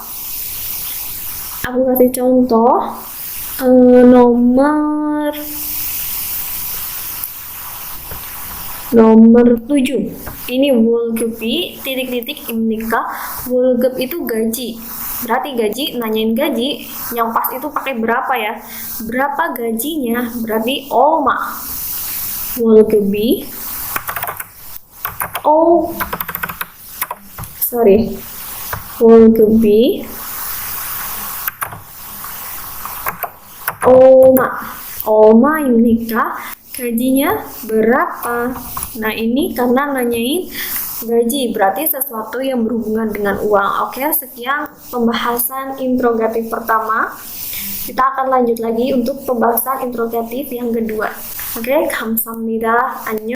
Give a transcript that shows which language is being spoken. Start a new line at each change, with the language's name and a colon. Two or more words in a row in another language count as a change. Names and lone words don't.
Indonesian: Aku kasih contoh nomor 7. Ini 월급이 titik-titik imnika. 월급 itu gaji. Berarti gaji, nanyain gaji, yang pas itu pakai berapa ya? Berapa gajinya? Berarti olma.
Korean: 월급이 월급이 얼마입니까?
Indonesian: Gajinya berapa? Nah, ini karena nanyain gaji, berarti sesuatu yang berhubungan dengan uang. Oke, sekian pembahasan interrogatif pertama. Kita akan lanjut lagi untuk pembahasan interrogatif yang kedua. Oke,
Korean: 감사합니다. 안녕.